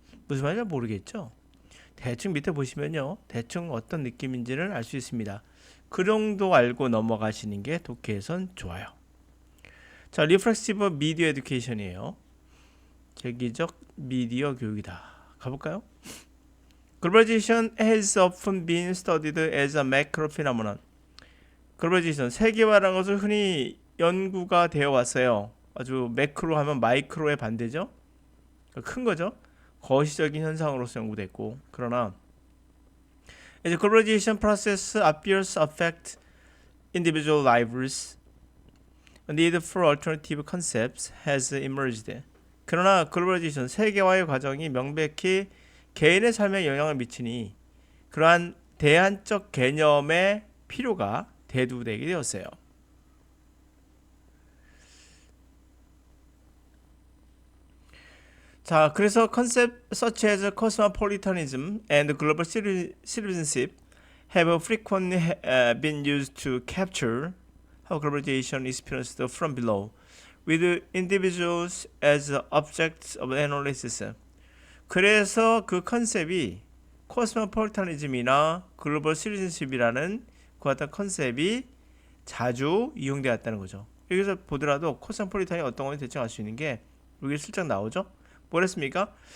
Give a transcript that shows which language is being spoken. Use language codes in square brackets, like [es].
[ko] 무슨 말인지 모르겠죠? 대충 밑에 보시면요. 대충 어떤 느낌인지를 알 수 있습니다. 그 정도 알고 넘어가시는 게 독해에선 좋아요. 자, 리프렉시브 미디어 에듀케이션이에요. 재기적 미디어 교육이다. 가볼까요? [en] Globalization has often been studied as a macro phenomenon. [ko] 글로벌리제이션, 세계화라는 것을 흔히 연구가 되어 왔어요. 아주 매크로 하면 마이크로의 반대죠. 큰 거죠. 거시적인 현상으로서 연구됐고, 그러나 [en] as globalization process appears to affect individual lives, a need for alternative concepts has emerged. [ko] 그러나 글로벌리제이션, 세계화의 과정이 명백히 개인의 삶에 영향을 미치니 그러한 대안적 개념의 필요가 대두되게 되었어요. 자, 그래서 [en] concept such as cosmopolitanism and global citizenship have frequently been used to capture how globalization is experienced from below, with individuals as objects of analysis. [ko] 그래서 그 컨셉이 코스모폴리타니즘이나 글로벌 시리즌십이라는 그 어떤 컨셉이 자주 이용되었다는 거죠. 여기서 보더라도 코스모폴리탄이 어떤 건지 대충 알 수 있는 게 여기 슬쩍 나오죠. 뭐랬습니까?